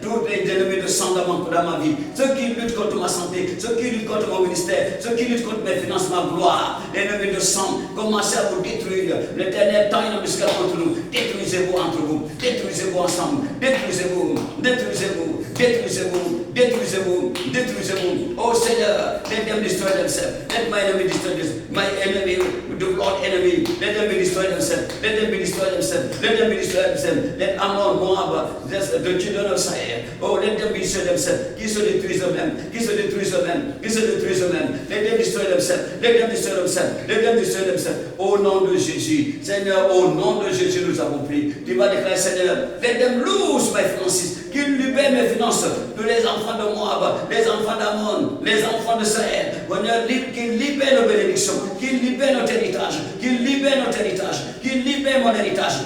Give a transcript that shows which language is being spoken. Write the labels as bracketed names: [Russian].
[French] Tous les ennemis de sang dans ma vie, ceux qui luttent contre ma santé, ceux qui luttent contre mon ministère, ceux qui luttent contre mes finances, ma gloire, les ennemis de sang, commencez à vous détruire. L'éternel tend une embuscade contre nous. Détruisez-vous entre vous, détruisez-vous ensemble, détruisez-vous, détruisez-vous, détruisez-vous, détruisez-vous, détruisez-vous. [English] Oh Seigneur, let them destroy themselves. Let my enemy destroy this. My enemy, the Lord enemy, let them be destroy themselves. Let them be destroy themselves. Let them be destroy themselves. Let Ammon, Moab, the children of Sahel, oh, let them be destroy themselves. [French] Qui se détruisent eux-mêmes, qui se détruisent eux-mêmes, qui se détruisent eux-mêmes. [English] Let them destroy themselves. Let them destroy themselves. Let them destroy themselves. [French] Au nom de Jésus, Seigneur, au nom de Jésus, nous avons prié. Tu vas déclarer, Seigneur, [English] let them lose my finances. [French] Qu'il libère mes finances de les enfants de Moab, les enfants d'Ammon, les enfants de Sahel. Qu'il libère nos bénédictions, qu'il libère notre héritage, qu'il libère notre héritage, qu'il libère mon héritage.